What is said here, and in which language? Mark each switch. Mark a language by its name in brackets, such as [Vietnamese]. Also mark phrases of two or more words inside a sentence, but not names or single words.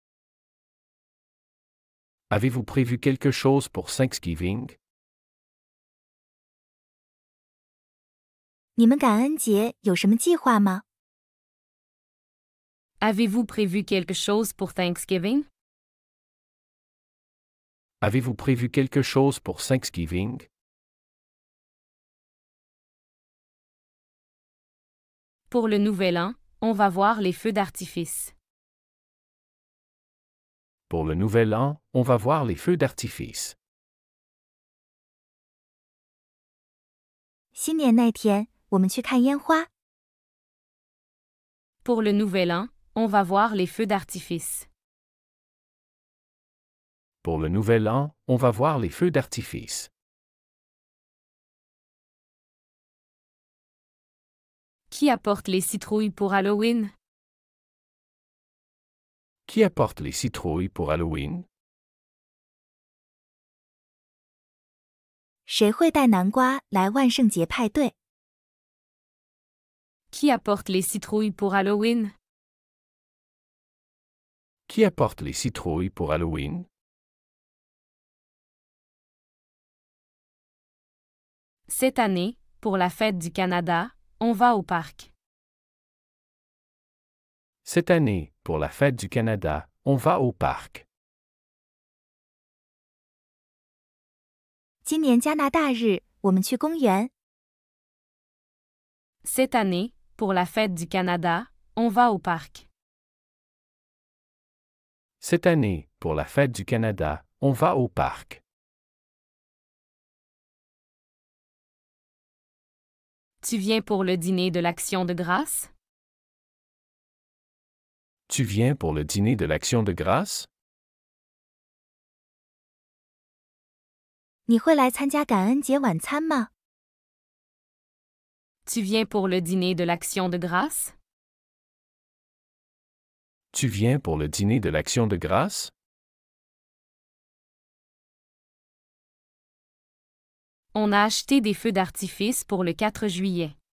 [French] Avez-vous prévu quelque chose pour Thanksgiving? [Chinese] 你们感恩节有什么计划吗？ [French] Avez-vous prévu quelque chose pour Thanksgiving? Avez-vous prévu quelque chose pour Thanksgiving? Pour le Nouvel An, on va voir les feux d'artifice. Pour le Nouvel An, on va voir les feux d'artifice. [Chinese] 新年那天，我们去看烟花。 [French] Pour le Nouvel An, on va voir les feux d'artifice. Pour le Nouvel An, on va voir les feux d'artifice. Qui apporte les citrouilles pour Halloween? Qui apporte les citrouilles pour Halloween? [Chinese] 谁会带南瓜来万圣节派对？ [French] Qui apporte les citrouilles pour Halloween? Qui apporte les citrouilles pour Halloween? Cette année, pour la fête du Canada, on va au parc. Cette année, pour la fête du Canada, on va au parc. [Chinese] 今年加拿大日，我们去公园。 [French] Cette année, pour la fête du Canada, on va au parc. Cette année, pour la fête du Canada, on va au parc. Tu viens pour le dîner de l'Action de grâce? Tu viens pour le dîner de l'Action de grâce? [Chinese] 你会来参加感恩节晚餐吗？ [French] Tu viens pour le dîner de l'Action de grâce? Tu viens pour le dîner de l'Action de grâce? On a acheté des feux d'artifice pour le 4 juillet.